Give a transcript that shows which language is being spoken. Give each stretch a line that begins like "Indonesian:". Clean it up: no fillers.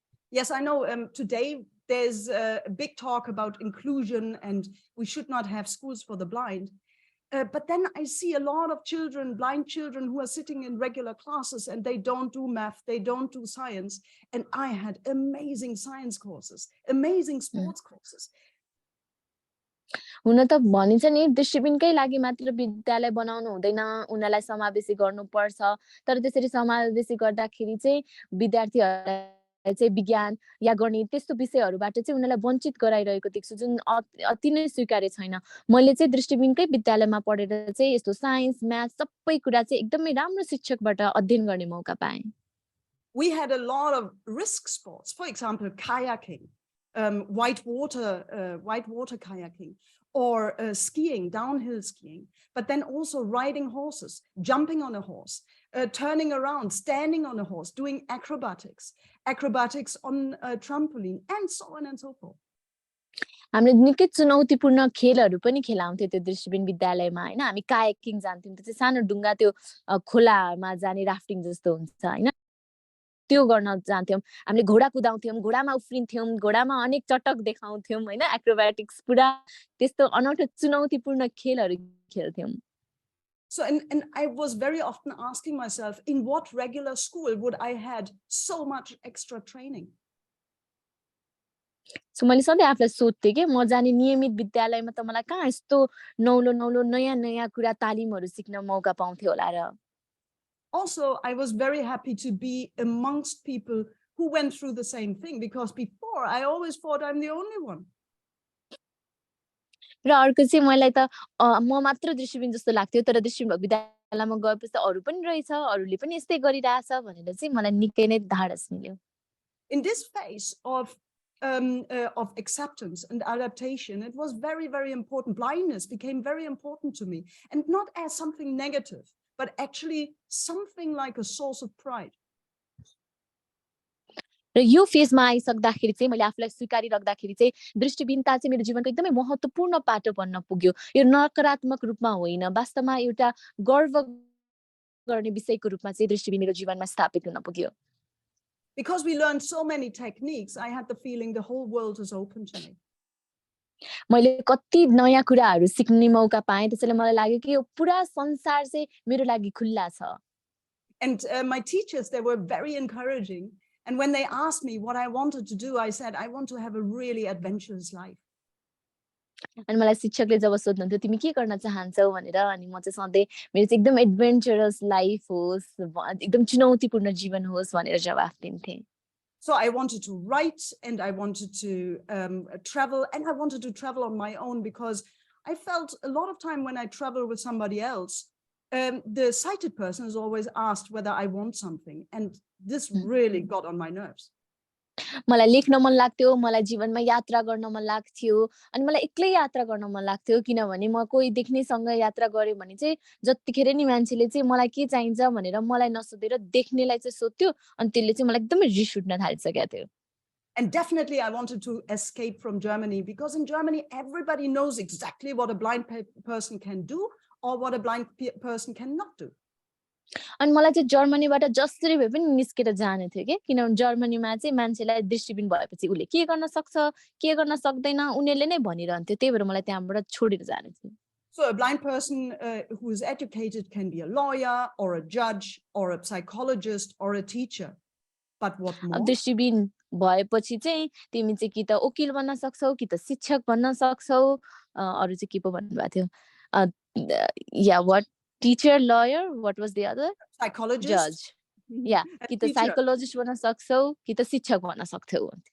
English: Yes, I know today there's a big talk about inclusion and we should not have schools for the blind. But then I see a lot of children, blind children, who are sitting in regular classes and they don't do math, they don't do science. And I had amazing science courses, amazing sports courses.
Nepali: हुन त भनिन्छ नि दृष्टिहीनकै लागि मात्र विद्यालय बनाउनु हुँदैन, उनीलाई समावेशी गर्नुपर्छ। तर त्यसरी समावेशी गर्दाखेरि चाहिँ विद्यार्थीहरुलाई चाहिँ विज्ञान या गणित त्यस्तो विषयहरुबाट चाहिँ उनीलाई वञ्चित गराइरहेको देख्छु, जुन अति नै स्वीकार्य छैन। मैले चाहिँ दृष्टिहीनकै विद्यालयमा पढेर चाहिँ यस्तो साइन्स म्याथ सबै कुरा चाहिँ एकदमै राम्रो शिक्षकबाट अध्ययन गर्ने मौका पाएँ।
English: We had a lot of risk sports, for example, kayaking, white water kayaking, or skiing, downhill skiing, but then also riding horses, jumping on a horse, turning around, standing on a horse, doing acrobatics on a trampoline, and so on and so forth.
Nepali: हामीले निकै चुनौतीपूर्ण खेलहरु पनि खेलाउँथे त्यो दृष्टिहीन विद्यालयमा हैन। हामी kayaking जान्थ्यौं, त्यो चाहिँ सानो ढुङ्गा त्यो खोलामा जाने राफ्टिङ जस्तो हुन्छ हैन। त्यो गर्न जान्थ्यौँ हामीले घोडा कुदाउँथ्यौँ घोडामा उफ्रिन्थ्यौँ घोडामा अनेक चटक देखाउँथ्यौँ हैन एक्रोब्याटिक्स पुरा त्यस्तो अनौठो चुनौतीपूर्ण खेलहरू खेल्थ्यौँ
English: So, and I was very often asking myself, in what regular school would I had so much extra training?
Nepali: So मैले सधैँ आफूलाई सोध्थेँ कि म जाने नियमित विद्यालयमा त मलाई कहाँ यस्तो नौलो नौलो नयाँ नयाँ कुरा तालिमहरू सिक्न मौका पाउँथ्यो होला र
English: Also, I was very happy to be amongst people who went through the same thing, because before I always thought I'm the only one.
Nepali: र अर्को चाहिँ मलाई त म मात्र दृष्टिबिन जस्तो लाग्थ्यो तर दृष्टिबिन भएको विद्यालयमा गएपछि त अरू पनि रहेछ अरूले पनि यस्तै गरिरहेछ भनेर चाहिँ मलाई निकै नै धाडस मिल्यो
English: In this phase of acceptance and adaptation, it was very, very important. Blindness became very important to me, and not as something negative, but actually something like a source of pride.
Nepali: र यो फेजमा आइसक्दाखेरि चाहिँ मैले आफूलाई स्वीकारिराख्दाखेरि चाहिँ दृष्टिबिनता चाहिँ मेरो जीवनको एकदमै महत्त्वपूर्ण पाटो बन्न पुग्यो यो नकारात्मक रूपमा होइन वास्तवमा एउटा गर्व गर्ने विषयको रूपमा चाहिँ दृष्टिबिन मेरो जीवनमा स्थापित हुन पुग्यो
English: Because we learned so many techniques, I had the feeling the whole world is open to me.
Nepali: मैले कति नयाँ कुराहरू सिक्ने मौका पाएँ त्यसैले मलाई लाग्यो कि यो पुरा संसार चाहिँ मेरो लागि खुल्ला छ
English: And my teachers, they were very encouraging. And when they asked me what I wanted to do, I said, I want to have a really adventurous life.
Nepali: अनि मलाई शिक्षकले जब सोध्नुहुन्थ्यो तिमी के गर्न चाहन्छौ भनेर अनि म चाहिँ सधैँ मेरो चाहिँ एकदम
English: adventurous life
Nepali: होस् एकदम चुनौतीपूर्ण जीवन होस् भनेर जवाफ दिन्थे
English: So I wanted to write and I wanted to travel, and I wanted to travel on my own because I felt a lot of time when I travel with somebody else, the sighted person is always asked whether I want something. And this really got on my nerves.
Nepali: मलाई लेख्न मन लाग्थ्यो मलाई जीवनमा यात्रा गर्न मन लाग्थ्यो अनि मलाई एक्लै यात्रा गर्न मन लाग्थ्यो किनभने म कोही देख्नेसँग यात्रा गरे भने चाहिँ जतिखेर नि मान्छेले चाहिँ मलाई के चाहिन्छ भनेर मलाई नसोधेर देख्नेलाई चाहिँ सोध्थ्यो अनि त्यसले चाहिँ मलाई एकदमै रिस उठ्न थालिसकेको थियो
English: And definitely I wanted to escape from Germany, because in Germany everybody knows exactly what a blind person can do or what a blind person cannot do.
Nepali: अनि मलाई चाहिँ जर्मनीबाट जसरी भए पनि निस्केर जानु थियो के किनभने जर्मनीमा चाहिँ मान्छेलाई दृष्टिबिन भएपछि उले के गर्न सक्छ के गर्न सक्दैन उनीहरुले नै भनिरहन्थ्यो त्यही भएर मलाई त्यहाँबाट छोडेर जानु थियो
English: So a blind person who is educated can be a lawyer or a judge or a psychologist or a teacher. But what more?
Nepali: दृष्टिबिन भएपछि चाहिँ तिमी चाहिँ कि त वकिल बन्न सक्छौ कि त शिक्षक बन्न सक्छौ अरु चाहिँ के पो भन्नुभएको थियो या
English: what teacher lawyer what was the other psychologist judge yeah
Nepali: कि त psychologist बन्न सक्छौ कि त शिक्षक बन्न सक्छौ